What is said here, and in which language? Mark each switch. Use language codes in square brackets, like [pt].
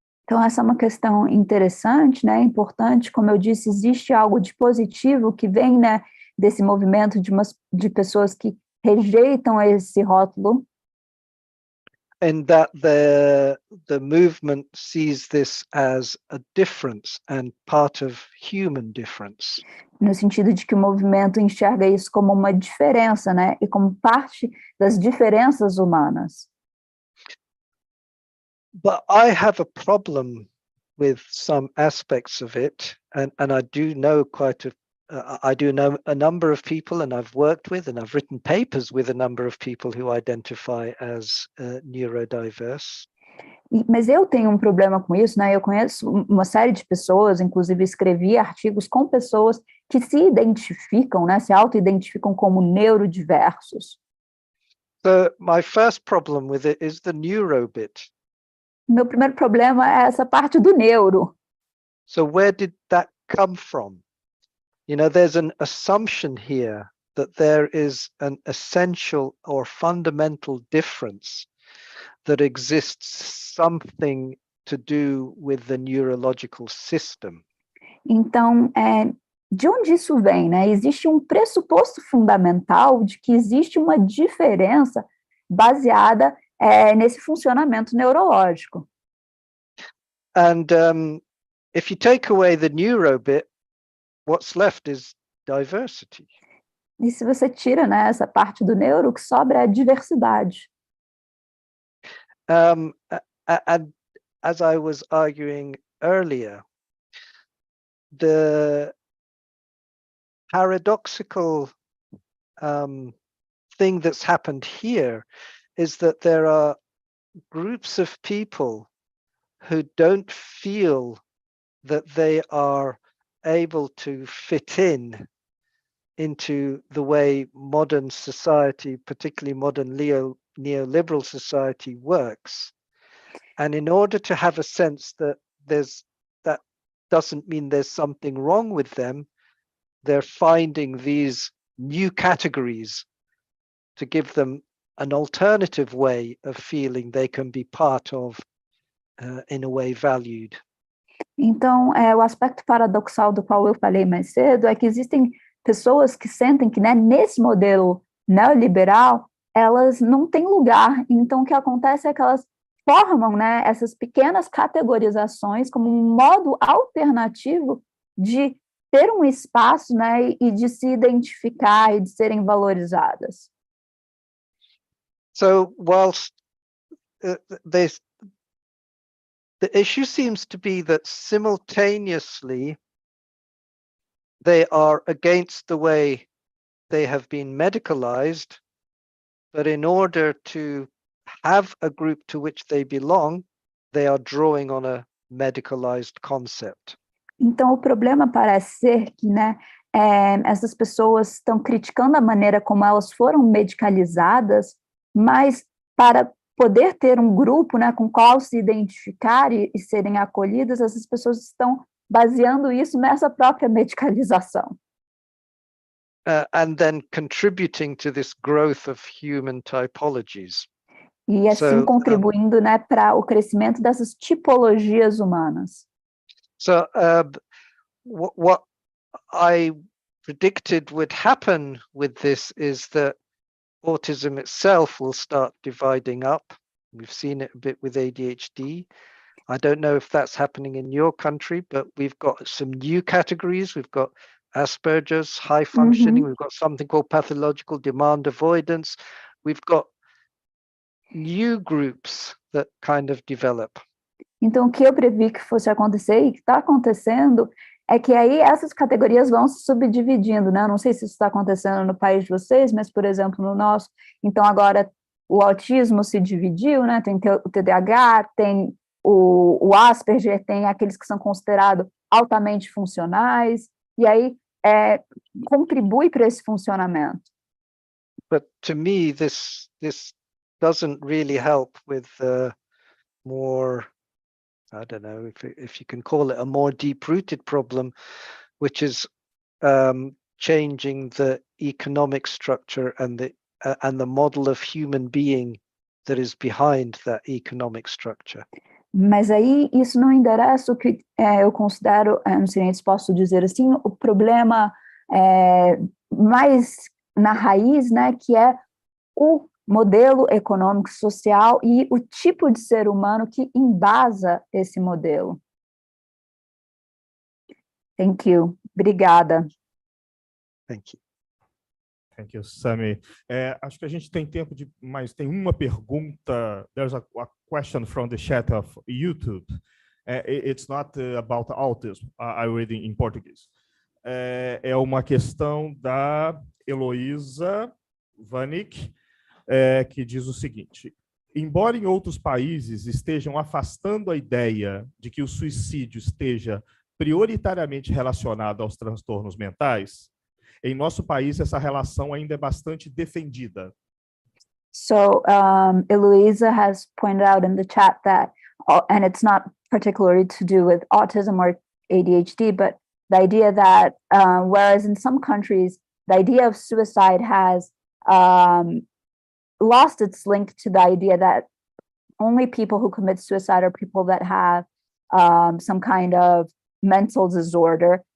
[pt] Então, essa é uma questão interessante, né? Importante. Como eu disse, existe algo de positivo que vem, né, desse movimento de pessoas que rejeitam esse rótulo. [en] And that the movement sees this as a difference and part of human difference. [pt] No sentido de que o movimento enxerga isso como uma diferença, né? E como parte das diferenças humanas. [en] But I have a problem with some aspects of it, and I do know I do know a number of people, and I've worked with, and I've written papers with a number of people who identify as neurodiverse. [pt] Mas eu tenho um problema com isso, né? Eu conheço uma série de pessoas, inclusive escrevi artigos com pessoas que se identificam, né? Se auto-identificam como neurodiversos. [en] So my first problem with it is the neuro bit. [pt] Meu primeiro problema é essa parte do neuro. [en] So where did that come from? You know, there's an assumption here that there is an essential or fundamental difference that exists, something to do with the neurological system. [pt] Então, de onde isso vem, né? Existe um pressuposto fundamental de que existe uma diferença baseada nesse funcionamento neurológico. [en] And if you take away the neuro bit, what's left is diversity. [pt] E se você tira, né, essa parte do neuro, o que sobra é a diversidade. [en] And as I was arguing earlier, the paradoxical thing that's happened here is that there are groups of people who don't feel that they are able to fit into the way modern society, particularly modern neoliberal society, works. And in order to have a sense that that doesn't mean there's something wrong with them, they're finding these new categories to give them an alternative way of feeling they can be part of, in a way valued. [pt] Então, o aspecto paradoxal do qual eu falei mais cedo é que existem pessoas que sentem que, né, nesse modelo neoliberal, elas não têm lugar. Então, o que acontece é que elas formam, né, essas pequenas categorizações como um modo alternativo de ter um espaço, né, e de se identificar e de serem valorizadas. [en] So, whilst the issue seems to be that simultaneously they are against the way they have been medicalized, but in order to have a group to which they belong, they are drawing on a medicalized concept. [pt] Então, o problema parece ser que, né, essas pessoas estão criticando a maneira como elas foram medicalizadas, mas para poder ter um grupo, né, com qual se identificar e serem acolhidas, essas pessoas estão baseando isso nessa própria medicalização. [en] And then contributing to this growth of human typologies. [pt] E assim contribuindo, né, para o crescimento dessas tipologias humanas. [en] So what I predicted would happen with this is that autism itself will start dividing up. We've seen it a bit with ADHD. I don't know if that's happening in your country, but we've got some new categories. We've got Asperger's, high functioning. We've got something called pathological demand avoidance. We've got new groups that kind of develop. [pt] Então, o que eu previ que fosse acontecer e que está acontecendo é que aí essas categorias vão se subdividindo, né? Eu não sei se isso está acontecendo no país de vocês, mas, por exemplo, no nosso, então agora o autismo se dividiu, né? Tem o TDAH, tem o Asperger, tem aqueles que são considerados altamente funcionais, e aí contribui para esse funcionamento. [en] But to me, this doesn't really help with more, I don't know if you can call it a more deep-rooted problem, which is changing the economic structure and the model of human being that is behind that economic structure. [pt] Mas aí isso não endereça o que eu considero, não sei se posso dizer assim, o problema mais na raiz, né, que é o modelo econômico social e o tipo de ser humano que embasa esse modelo. [en] Thank you. [pt] Obrigada. [en] Thank you. Thank you, Sami. [pt] Acho que a gente tem tempo de mais. Tem uma pergunta. [en] There's a question from the chat of YouTube. It's not about autism, I read in português. [pt] É uma questão da Heloísa Vanik, que diz o seguinte: embora em outros países estejam afastando a ideia de que o suicídio esteja prioritariamente relacionado aos transtornos mentais, em nosso país essa relação ainda é bastante defendida. [en] So Eloisa has pointed out in the chat that, and it's not particularly to do with autism or ADHD, but the idea that whereas in some countries, the idea of suicide has lost its link to the idea that only people who commit suicide are people that have some kind of mental disorder.